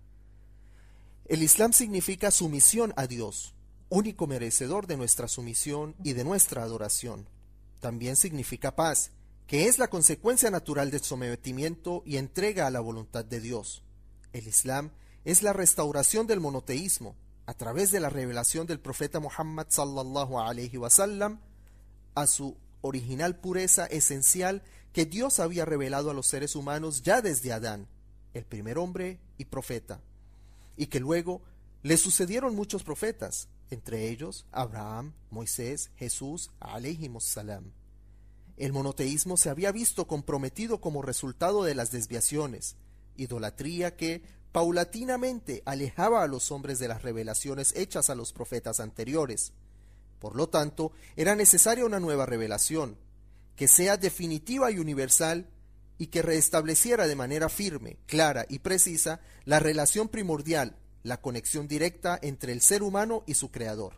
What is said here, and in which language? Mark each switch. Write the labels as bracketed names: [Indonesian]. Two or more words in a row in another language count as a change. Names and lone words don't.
[Spanish] El Islam significa sumisión a Dios, único merecedor de nuestra sumisión y de nuestra adoración. También significa paz, que es la consecuencia natural del sometimiento y entrega a la voluntad de Dios. El Islam es la restauración del monoteísmo, a través de la revelación del profeta Muhammad [Arabic] صلى الله عليه وسلم, [Spanish] a su original pureza esencial que Dios había revelado a los seres humanos ya desde Adán, el primer hombre y profeta, y que luego Le sucedieron muchos profetas, entre ellos Abraham, Moisés, Jesús, [Arabic] عليهم السلام. [Spanish] El monoteísmo se había visto comprometido como resultado de las desviaciones, idolatría que paulatinamente alejaba a los hombres de las revelaciones hechas a los profetas anteriores. Por lo tanto, era necesaria una nueva revelación, que sea definitiva y universal y que reestableciera de manera firme, clara y precisa la relación primordial, la conexión directa entre el ser humano y su creador.